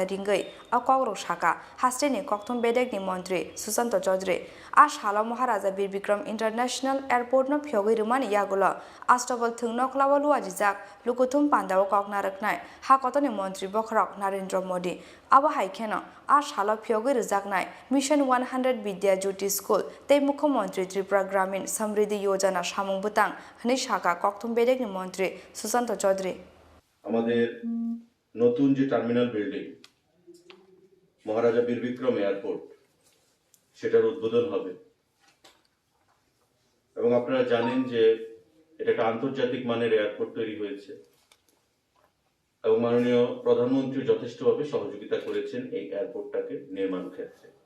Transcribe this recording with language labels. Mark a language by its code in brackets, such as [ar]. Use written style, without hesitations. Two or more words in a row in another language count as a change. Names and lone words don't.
[trp] रिंगै अ कग्रौ साका हास्टेनि कक्थम बेदेगनि मन्त्री सुशांत चौधरी आ सालो महाराजा बीर बिक्रम इंटरनेशनल एयारपोर्ट न फियगै रुमानि यागुल आस्टबल थुं नखलाव लुआजिजाक लुकुथुम पान्दाव ककनारकनाय हाकतनि मन्त्री बखरक नरेन्द्र मोदी आबो हाइखेन आ सालो फियगै रोजाकनाय मिशन 100 विद्या ज्योति स्कूल ते मुख्यमंत्री त्रिपुरा ग्रामीण समृद्धि योजना सामुं बुतां हनै साका कक्थम बेदेगनि मन्त्री सुशांत चौधरी [bn] আমাদের নতুন যে [en] terminal building [bn] মহারাজা বীর বিক্রম এয়ারপোর্ট সেটার উদ্বোধন হবে এবং আপনারা জানেন যে এটা একটা আন্তর্জাতিক মানের এয়ারপোর্ট তৈরি হয়েছে এবং মাননীয় প্রধানমন্ত্রী যথেষ্টভাবে সহযোগিতা করেছেন এই এয়ারপোর্টটাকে নির্মাণ ক্ষেত্রে।